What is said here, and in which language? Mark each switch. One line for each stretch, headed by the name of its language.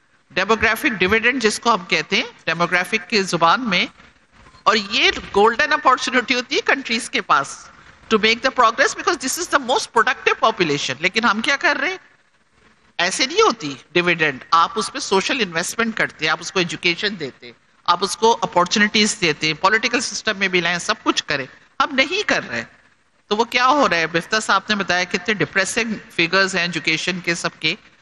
Urdu: Demographic dividend جس کو ہم کہتے ہیں ڈیموگرافک کی زبان میں، اور یہ گولڈن اپارچونٹی ہوتی ہے کنٹریز کے پاس
English: to make the progress because this is the most productive population.
Urdu: لیکن ہم کیا کر رہے ہیں؟ ایسے نہیں ہوتی ڈیویڈنڈ. آپ اس پہ سوشل انویسٹمنٹ کرتے، آپ اس کو ایجوکیشن دیتے، آپ اس کو اپارچونیٹیز دیتے، پولیٹیکل سسٹم میں بھی لائیں، سب کچھ کریں. ہم نہیں کر رہے. تو وہ کیا ہو رہا ہے؟ مفتہ صاحب نے بتایا کتنے ڈپریسنگ فیگرز ہیں ایجوکیشن کے سب کے.